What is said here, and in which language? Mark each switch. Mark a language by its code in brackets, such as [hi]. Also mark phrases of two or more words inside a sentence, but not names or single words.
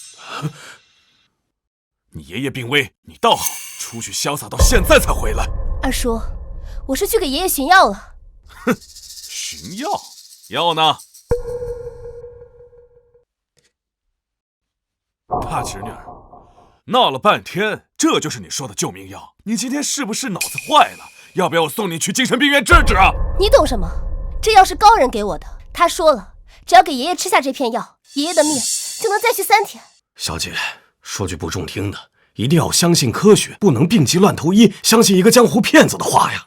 [zh] 你爺爺病危，你倒好，出去瀟灑到現在才回來。二叔，我是去給爺爺尋藥了。哼，尋藥？藥呢？大侄女兒，鬧了半天，這就是你說的救命藥？你今天是不是腦子壞了？要不要我送你去精神病院治治啊？你懂什麼？這藥是高人給我的，他說了，只要給爺爺吃下這片藥，爺爺的命就能再續3天。小姐，說句不中聽的，一定要相信科學，不能病急亂投醫，相信一個江湖騙子的話呀。